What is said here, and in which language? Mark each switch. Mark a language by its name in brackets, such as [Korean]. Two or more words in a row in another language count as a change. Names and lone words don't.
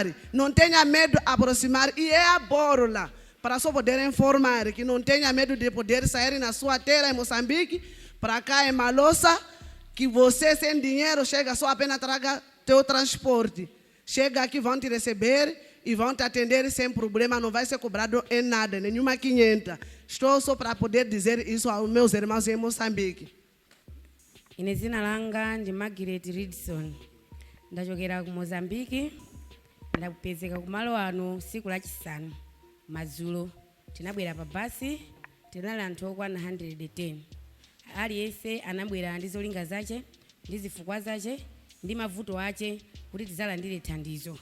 [Portuguese] Não tenha medo de aproximar, e é a Borola, para só poder informar, que não tenha medo de poder sair na sua terra em Moçambique, para cá em Malossa, que você sem dinheiro chega, só apenas traga teu transporte. Chega aqui, vão te receber e vão te atender sem problema, não vai ser cobrado em nada, nenhuma 500. Estou só para poder dizer isso aos meus irmãos em Moçambique. [Nyanja] Inezina langa ndi Margaret Ridson. Ndachokera ku Mozambique, ndakupezeka kumalo ano siku lachisanu madzulo. Tinabwera pa basi, tinali anthu okwana 110. Aliyense anabwera ndi zolinga zace, ndi zifukwa zace, ndi mavuto ace kuti tizalandire thandizo.